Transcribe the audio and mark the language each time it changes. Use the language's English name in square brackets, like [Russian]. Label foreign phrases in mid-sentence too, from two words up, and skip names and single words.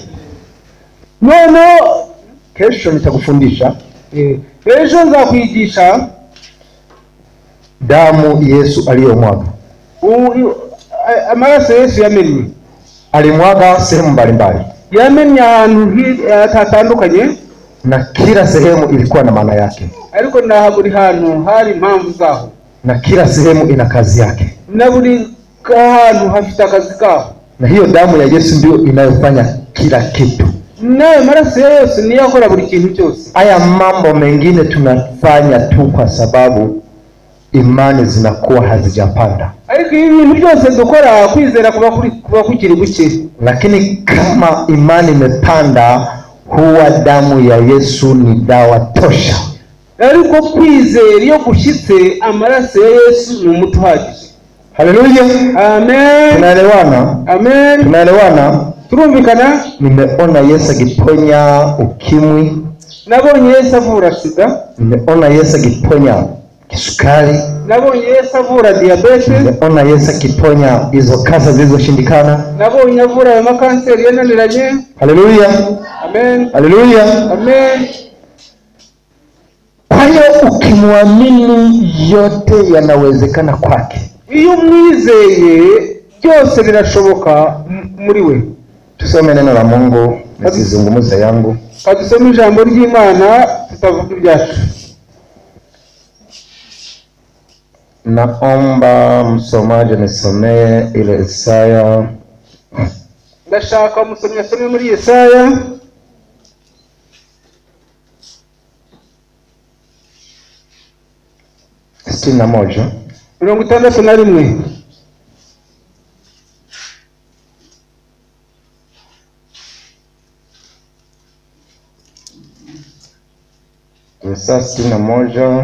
[Swahili] No, Kesho nitakufundisha, [Kinyarwanda] ejo nzakwigisha [Swahili] damu Yesu aliyomwaga. [Kinyarwanda] Amaraso Yesu yamennye, [Swahili] alimwaga sehemu mbalimbali, [Kinyarwanda] yamennye ahantu hatandukanye, [Swahili] na kila sehemu ilikuwa na maana yake, [Kinyarwanda] ariko na buri hantu hari impamvu zaho, [Swahili] na kila sehemu ina kazi yake, [Kinyarwanda] na buri hantu hafite akazi kaho. [Swahili] Na hiyo damu ya Yesu ndio inayofanya kila kitu. [Kinyarwanda] Nayo maraso ya Yesu niyo akora buri kintu cyose. [Swahili] Haya mambo mengine tunafanya tu kwa sababu imani zinakuwa hazijapanda. [Kinyarwanda] Ariko ibintu byose dukora kwizera kuba kukiri guke. [Swahili] Lakini kama imani imepanda, huwa damu ya Yesu ni dawa tosha. [Kinyarwanda] Ariko kwizera iyo gushitse, amaraso ya Yesu ni umuti uhagije. Haleluya, amen. [Swahili] Tunaelewana? Amen. Tunaelewana? [Kinyarwanda] Turumvikana? [Swahili] Nimeona Yesu akiponya ukimwi. [Kinyarwanda] Nabonye Yesu avura sida. [Swahili] Nimeona Yesu akiponya kisukari. [Kinyarwanda] Nabonye Yesu avura diabetes. [Swahili] Nimeona Yesu akiponya hizo kansa zilizoshindikana. [Kinyarwanda] Nabonye avura makanseri yananiranye. Haleluya. Amen. Haleluya. Amen. [Swahili] Kwa hiyo ukimwamini, yote yanawezekana kwake. [Kinyarwanda] Iyo mwizeye byose birashoboka muri we. [Swahili] Tusome neno la Mungu, nisizungumze yangu. [Kinyarwanda] Kadusome ijambo ry'Imana, tutavuga ibyacu. [Swahili] Naomba msomaji nisomee ile Isaya. [Kinyarwanda] Ndashaka musomye asome muri Yesaya 61. 61. Yesaya 61.